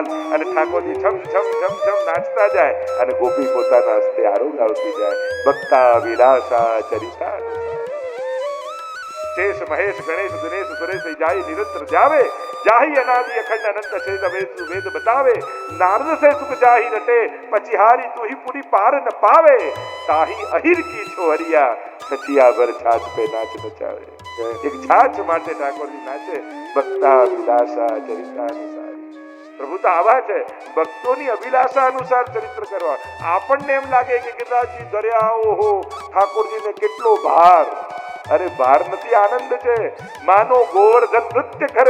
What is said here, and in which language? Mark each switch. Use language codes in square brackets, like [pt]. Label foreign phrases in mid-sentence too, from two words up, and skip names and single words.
[gu] અને ઠાકોરજી છમ છમ છમ છમ નાચતા જાય અને ગોપી પોતાના હસ્તે આરોગ આવતી જાય. [bra] भक्ता विलासा चरिता शेष महेश गणेश दिनेश सुरेश जाय निरंतर जावे. जाही अनादि अखंड अनंत छेद वेद बतावे. नारद से सुख जाही रटे पछी हारी તું ही पूरी पार न पावे. ताही अहिर की छोहरिया छछिया भर छाछ पे नाच नचावे. [gu] એક છાછ માટે ઠાકોરજી નાચે. ભક્તા અભિલાષા ચરિતા અનુસાર. પ્રભુ તો આવા છે ભક્તોની અભિલાષા અનુસાર ચરિત્ર કરવા. આપણને એમ લાગે કે ગિરિરાજજી દરિયા ઓહો ઠાકોરજીને કેટલો ભાર. અરે ભાર નથી, આનંદ છે. માનો ગોવર્ધન નૃત્ય કરે.